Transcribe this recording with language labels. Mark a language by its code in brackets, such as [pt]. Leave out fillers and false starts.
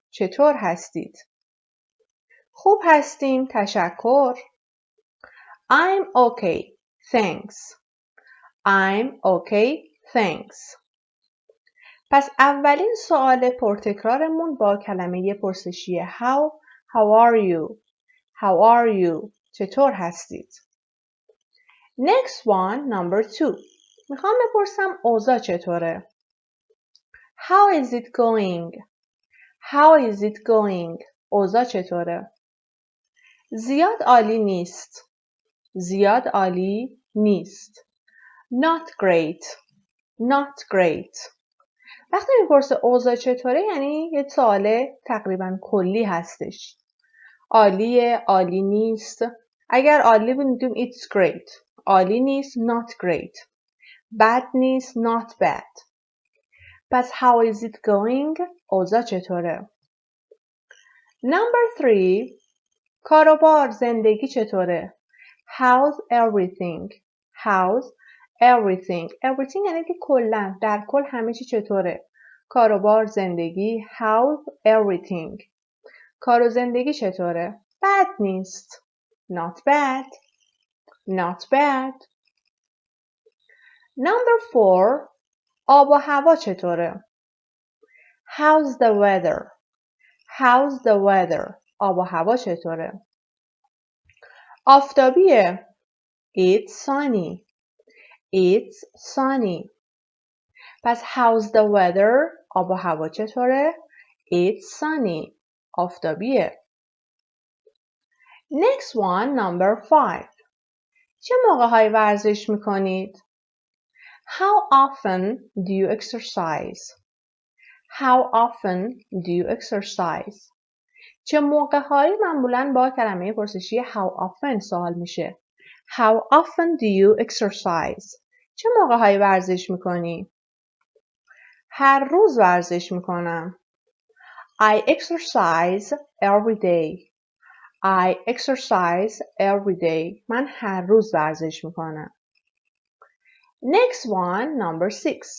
[fa] چطور هستید؟ خوب هستیم، تشکر. [en] I'm okay, thanks. I'm okay, thanks. [fa] پس اولین سوال پرتکرارمون با کلمه پرسشی [en] how are you? How are you? [fa] چطور هستید؟ [en] Next one, number 2. [fa] میخوام بپرسم اوضاع چطوره؟ [en] How is it going? How is it going? [fa] اوضاع چطوره؟ زیاد عالی نیست. زیاد عالی نیست. [en] Not great. Not great. [fa] وقتی میپرسه اوضاع چطوره یعنی یه سوال تقریبا کلی هستش. عالیه، عالی نیست. اگر عالی بودیم [en] it's great. [fa] عالی نیست [en] not great. [fa] بد نیست [en] not bad. پس how is it going؟ [fa] اوضاع چطوره؟ [en] Number 3. [fa] کاروبار، زندگی چطوره؟ [en] How's everything? How's everything? [fa] Everything یعنی که کلاً، در کل همه چی چطوره؟ کاروبار، زندگی. [en] How's everything? [fa] کار و زندگی چطوره؟ بد نیست. [en] Not bad. Not bad. Number 4. [fa] آب و هوا چطوره؟ [en] How's the weather? How's the weather? [fa] آب و هوا چطوره؟ آفتابیه. [en] It's sunny. It's sunny. [fa] پس [en] how's the weather؟ [fa] آب و هوا چطوره؟ [en] It's sunny. [fa] آفتابیه. [en] Next one, number 5. [fa] چه موقع‌های ورزش میکنید؟ [en] How often do you exercise? How often do you exercise? [fa] چه موقع‌هایی معمولاً با کلمه پرسشی how often سوال میشه. [en] How often do you exercise? [fa] چه موقع‌هایی ورزش میکنی؟ هر روز ورزش میکنم. [en] I exercise every day. I exercise every day. [fa] من هر روز ورزش میکنم. [en] Next one, number 6.